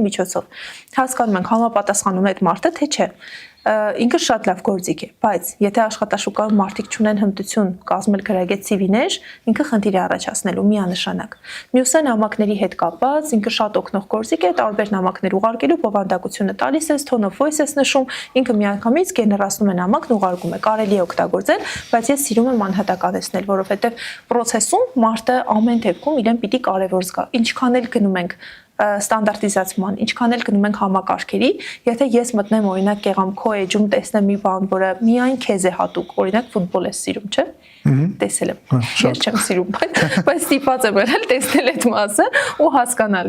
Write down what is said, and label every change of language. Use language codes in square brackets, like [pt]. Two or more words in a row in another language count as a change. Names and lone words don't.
[hy] միջոցով։ Հասկանում ենք համապատասխանում է այդ մարդը, թե չէ։ Ինքը շատ լավ գործիք է, բայց եթե աշխատաշուկայում մարդիկ չունեն հմտություն կազմել գրագետ CV-ներ, ինքը խնդիր է առաջացնելու միանշանակ։ Մյուսը նամակների հետ կապված, ինքը շատ օգնող գործիք է, տարբեր նամակներ ուղարկելու բովանդակությունը տալիս է, [en] tone of voice [hy] ես նշում, ինքը միանգամից գեներացնում է նամակն ուղարկում է, կարելի է օգտագործել, բայց ես սիրում եմ անհատականացնել, որովհետև process-ում մարդը ամեն դեպքում իրեն պիտի կարևոր զգա։ Ինչքան էլ գնում ենք ստանդարտիզացման, ինչքան էլ գնում ենք համակարգերի, եթե ես մտնեմ օրինակ եղամ քո էջում տեսնեմ մի բան, որը միայն քեզ է հատուկ, օրինակ ֆուտբոլ ես սիրում, չէ՞։ Տեսել եմ։ Ես չեմ սիրում, բայց ստիպված եմ եղել տեսնել այդ մասը ու հասկանալ,